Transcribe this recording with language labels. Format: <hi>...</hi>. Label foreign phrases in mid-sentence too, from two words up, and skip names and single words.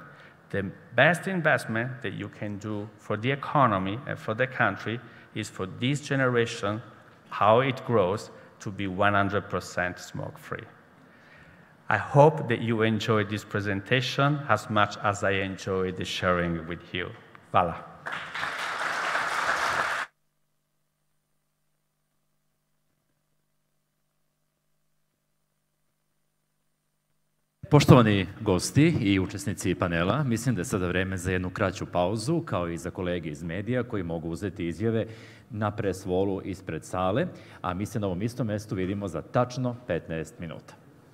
<en>The best investment that you can do for the economy and for the country is for this generation, how it grows, to be 100% smoke-free. I hope that you enjoyed this presentation as much as I enjoyed sharing with you.</en> <sr>Hvala. Poštovani gosti i učesnici panela, mislim da je sada vreme za jednu kraću pauzu, kao i za kolege iz medija koji mogu uzeti izjave na</sr> <en>press wallu</en> <sr>ispred sale, a mi se na ovom istom mestu vidimo za tačno 15 minuta.</sr>